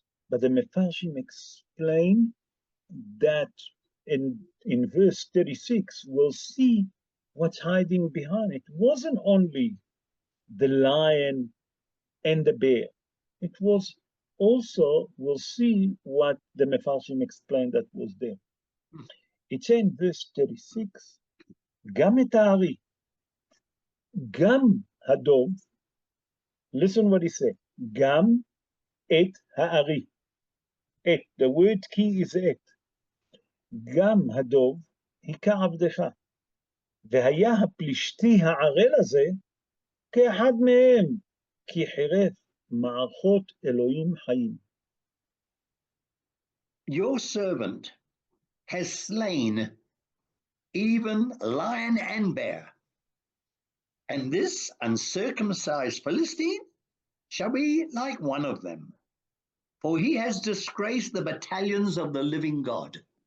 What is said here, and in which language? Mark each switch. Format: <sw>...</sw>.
<en>But the Mefarshim explain that in verse 36, we'll see what's hiding behind it. It wasn't only the lion and the bear. It was also, we'll see what the Mefarshim explained that was there. It's in verse 36,</en> <he>גם את הארי, גם הדוב,</he> <en>listen what he said,</en> <he>גם את הארי.</he> <en>את, the word key is את.</en> <he>גם הדוב היכה עבדך, והיה הפלישתי הערל הזה כאחד מהם, כי חירף מערכות אלוהים חיים.</he> <en>Your servant has slain even lion and bear, and this uncircumcised Philistine shall be like one of them, for he has disgraced the battalions of the living God.</en>